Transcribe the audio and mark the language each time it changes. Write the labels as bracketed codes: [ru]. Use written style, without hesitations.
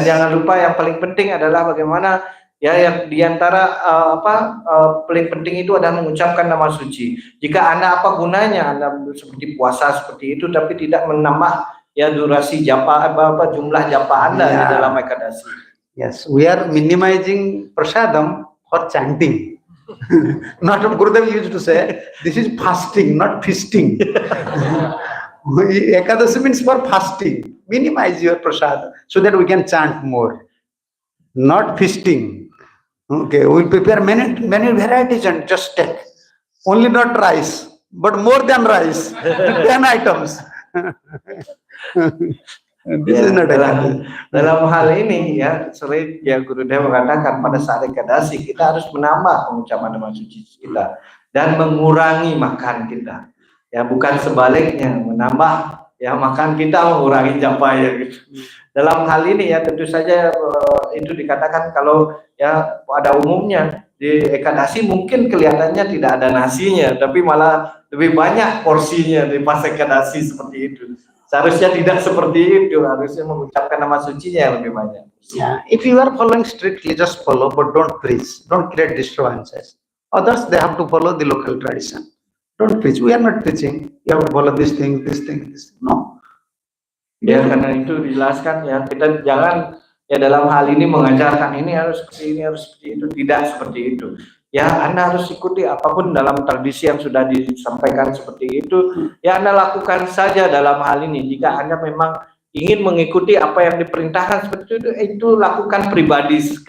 [id] Dan jangan lupa yang paling penting adalah bagaimana ya yang diantara paling penting itu adalah mengucapkan nama suci. Jika Anda apa gunanya Anda seperti puasa seperti itu tapi tidak menambah ya durasi japa jumlah japa Anda di dalam Ekadasi. [en] Yes, we are minimizing prasadam for chanting. Not Gurudev used to say, this is fasting, not feasting. Ekadasi means for fasting. Minimize your prasad so that we can chant more. Not feasting. Okay, we'll prepare many varieties and just take. Only not rice, but more than rice. 10 items. This is not a [id] dalam hal ini ya sering ya Gurudev mengatakan pada saat ekadasi kita harus menambah pengucapan nama suci kita dan mengurangi makan kita ya, bukan sebaliknya menambah ya makan kita mengurangi japa ya gitu. Dalam hal ini ya tentu saja itu dikatakan kalau ya pada umumnya di ekadasi mungkin kelihatannya tidak ada nasinya tapi malah lebih banyak porsinya di pas ekadasi seperti itu. Seharusnya tidak seperti itu, harusnya mengucapkan nama sucinya yang lebih banyak. [en] Yeah, if you are following strictly, just follow, but don't preach. Don't create disturbances. Others, they have to follow the local tradition. Don't preach. We are not preaching. You have to follow this thing, this thing, this. No. [id] Ya, karena itu dijelaskan ya, kita jangan ya dalam hal ini mengajarkan ini harus seperti ini, harus seperti itu, tidak seperti itu. Ya, Anda harus ikuti apapun dalam tradisi yang sudah disampaikan seperti itu. Ya, Anda lakukan saja dalam hal ini. Jika Anda memang ingin mengikuti apa yang diperintahkan seperti itu lakukan pribadi.